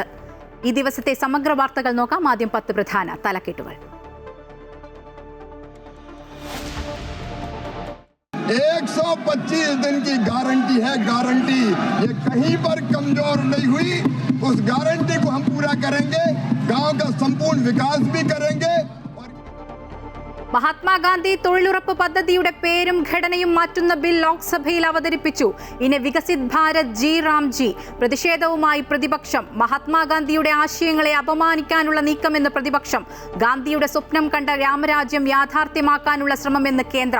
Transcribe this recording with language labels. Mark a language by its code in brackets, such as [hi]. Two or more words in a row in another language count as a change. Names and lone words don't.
[ml] ഈ ദിവസത്തെ സമഗ്ര വാർത്തകൾ നോക്കാം. ആദ്യം 10 പ്രധാന തലക്കെട്ടുകൾ. [hi] 125 दिन की गारंटी है, गारंटी ये कहीं पर कमजोर नहीं हुई. उस गारंटी को हम पूरा करेंगे, गांव का संपूर्ण विकास भी करेंगे. [ml] മഹാത്മാഗാന്ധി തൊഴിലുറപ്പ് പദ്ധതിയുടെ പേരും ഘടനയും മാറ്റുന്ന ബിൽ ലോക്സഭയിൽ അവതരിപ്പിച്ചു. ഇനി വികസിത് ഭാരത് ജി റാംജി. പ്രതിഷേധവുമായി പ്രതിപക്ഷം. മഹാത്മാഗാന്ധിയുടെ ആശയങ്ങളെ അപമാനിക്കാനുള്ള നീക്കമെന്ന് പ്രതിപക്ഷം. ഗാന്ധിയുടെ സ്വപ്നം കണ്ട രാമരാജ്യം യാഥാർത്ഥ്യമാക്കാനുള്ള ശ്രമമെന്ന് കേന്ദ്രം.